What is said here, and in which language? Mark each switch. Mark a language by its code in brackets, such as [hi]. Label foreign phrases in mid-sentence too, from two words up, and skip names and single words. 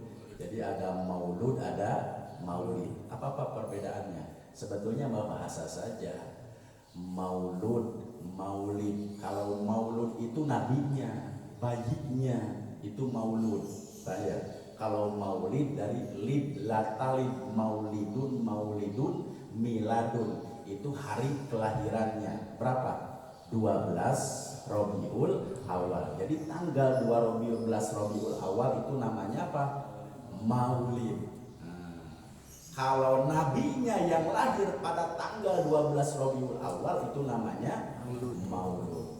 [id] Jadi ada maulud, ada maulid. Apa perbedaannya? Sebetulnya bahasa saja. Maulud, maulid. Kalau maulud itu nabinya, bayinya, itu maulud. Kalau maulid dari lid, [ar] لا تلد مولد مولد ميلاد. [id] Itu hari kelahirannya. Berapa? 12 Rabiul Awal. Jadi tanggal 12 Rabiul Awal itu namanya apa? Maulid. Kalau nabinya yang lahir pada tanggal 12 Rabiul Awal itu namanya Maulud.